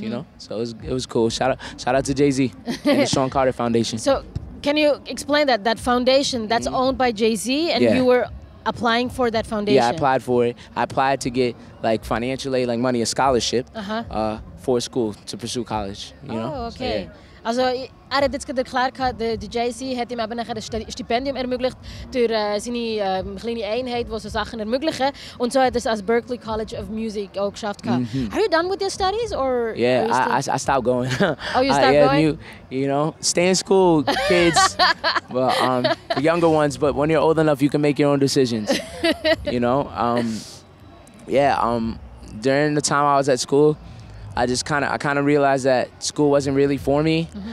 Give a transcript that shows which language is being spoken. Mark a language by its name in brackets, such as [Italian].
[English] You know, so it was cool. Shout out to Jay-Z and the Sean Carter Foundation. So, can you explain that foundation that's owned by Jay-Z, and you were applying for that foundation? Yeah, I applied for it. I applied to get like financial aid, like money, a scholarship for school to pursue college. You know? Oh, okay. So, yeah. [German] Also, hat jetzt erklärt, der Jay-Z hat ihm eben nachher ein Stipendium ermöglicht durch seine kleine Einheit, die so Sachen ermöglichen. Und so hat er es als Berklee College of Music auch geschafft. [English] Are you done with your studies? Or yeah, I stopped going. Oh, you stopped going? You know, stay in school, kids. But the younger ones, but when you're old enough, you can make your own decisions. You know? During the time I was at school, I kind of realized that school wasn't really for me.